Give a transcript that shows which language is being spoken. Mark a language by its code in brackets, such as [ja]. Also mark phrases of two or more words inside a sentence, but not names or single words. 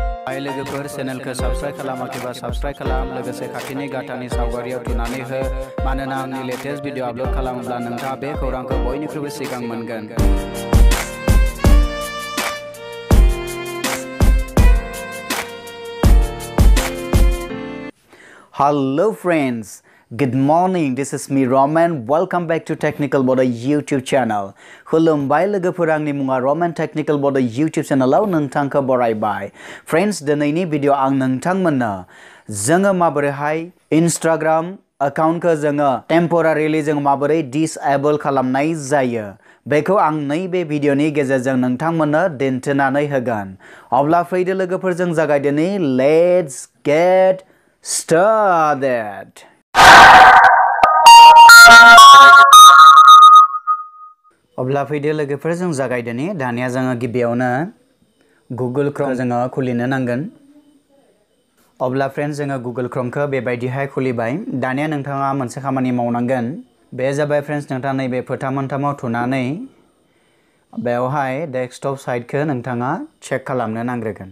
[brx] हाय लोगोफोर चेनेलखौ साबस्क्राइब खालामाखैबा साबस्क्राइब खालाम लोगोसे खाथिनि गाथानि सावगारियाव थुनानै हो मानोना आंनि [en] latest video upload [brx] खालामोब्ला नोंथाङा बे खौरांखौ बयनिख्रुइबो सिगां मोनगोन। [en] Hello friends, good morning. This is me Roman. Welcome back to Technical Bodo YouTube channel. [brx] खुलुमबाय लोगोफोर, आंनि मुङा Roman Technical Bodo YouTube channelआव नोंथांखौ बरायबाय। Friends, दिनैनि भिडिअ आं नोंथांमोननो जोङो माबोरैहाय Instagram accountखौ जोङो temporarily जों माबोरै disable खालामनाय जायो बेखौ आं नैबे भिडिअनि गेजेरजों नोंथांमोननो दिन्थिनानै होगोन। अब्ला फैदो लोगोफोर, जों जागायदिनि। [en] Let's get started. [brx] अब्ला फैदो लोगोफोर, जों जागायदिनि। दानिया जोङो गिबियावनो Google Chrome जोङो खुलिनो नांगोन। अब्ला फ्रेन्ड्स, जोङो Google Chromeखौ बेबायदिहाय खुलिबाय। दानिया नोंथाङा मोनसे खामानि मावनांगोन। बे जाबाय फ्रेन्ड्स, नोंथाङा नैबे फोथा मोनथामाव थुनानै बेवहाय [en] desktop site [brx] नोंथाङा चेक खालामनो नांग्रोगोन।